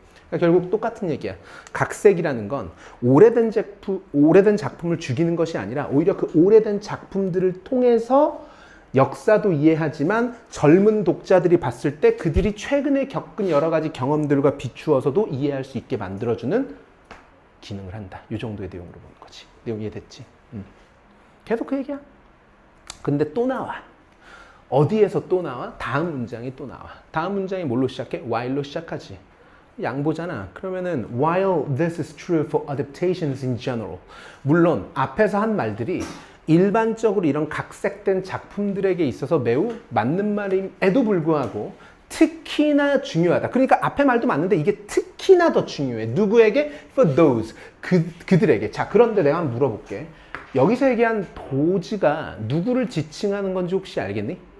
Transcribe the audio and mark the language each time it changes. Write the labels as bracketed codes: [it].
[ko] 그러니까 결국 똑같은 얘기야. 각색이라는 건 오래된 작품을 죽이는 것이 아니라 오히려 그 오래된 작품들을 통해서 역사도 이해하지만 젊은 독자들이 봤을 때 그들이 최근에 겪은 여러 가지 경험들과 비추어서도 이해할 수 있게 만들어주는 기능을 한다. 이 정도의 내용으로 보는 거지. 내용 이해됐지? 계속 그 얘기야. 근데 또 나와. 어디에서 또 나와? 다음 문장이 또 나와. 다음 문장이 뭘로 시작해? while로 시작하지. 양보잖아. 그러면은 [en] while this is true for adaptations in general. [ko] 물론 앞에서 한 말들이 일반적으로 이런 각색된 작품들에게 있어서 매우 맞는 말임에도 불구하고 특히나 중요하다. 그러니까 앞에 말도 맞는데 이게 특히나 더 중요해. 누구에게? [en] For those. [ko] 그들에게. 자, 그런데 내가 한번 물어볼게. 여기서 얘기한 도즈가 누구를 지칭하는 건지 혹시 알겠니?